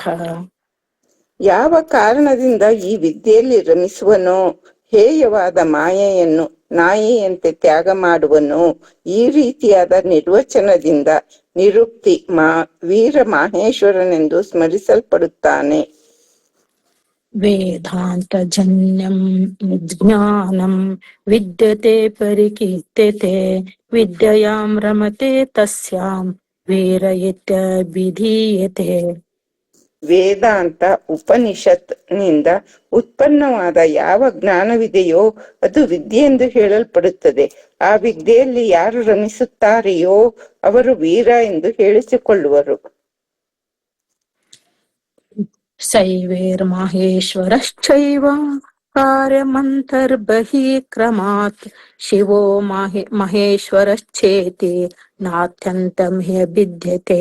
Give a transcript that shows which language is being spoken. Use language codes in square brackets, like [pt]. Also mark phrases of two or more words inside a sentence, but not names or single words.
[kn] ಯಾವ ಕಾರಣದಿಂದ ಈ ವಿದ್ಯೆಯಲ್ಲಿ ರಮಿಸುವನೋ, ಹೇಯವಾದ ಮಾಯೆಯನ್ನು ನಾಯಿಯಂತೆ ತ್ಯಾಗ ಮಾಡುವನೋ, ಈ ರೀತಿಯಾದ ನಿರ್ವಚನದಿಂದ ನಿರುಕ್ತಿ ವೀರ ಮಾಹೇಶ್ವರನೆಂದು ಸ್ಮರಿಸಲ್ಪಡುತ್ತಾನೆ. [sa] ವೇದಾಂತ ಜನ್ಯಂ ಜ್ಞಾನಂ ವಿದ್ಯತೆ ಪರಿಕೀರ್ತ್ಯತೆ ವಿದ್ಯಯಾಂ ರಮತೆ ತಸ್ಯಾಂ ವೀರ ಇತ್ಯಭಿಧೀಯತೆ. [kn] ವೇದಾಂತ ಉಪನಿಷತ್ ನಿಂದ ಉತ್ಪನ್ನವಾದ ಯಾವ ಜ್ಞಾನವಿದೆಯೋ ಅದು ವಿದ್ಯೆ ಎಂದು ಹೇಳಲ್ಪಡುತ್ತದೆ. ಆ ವಿದ್ಯೆಯಲ್ಲಿ ಯಾರು ರಮಿಸುತ್ತಾರೆಯೋ ಅವರು ವೀರ ಎಂದು ಹೇಳಿಸಿಕೊಳ್ಳುವರು. [sa] ಶೈವೇರ್ಮಾಹೇಶ್ವರಶ್ಚೈವ ಕಾರ್ಯಮಂತರ್ಬಹಿಕ್ರಮಾತ್ ಶಿವೋ ಮಹೇಶ್ವರಶ್ಚೇತಿ ನಾತ್ಯಂತಂ ಭಿದ್ಯತೆ.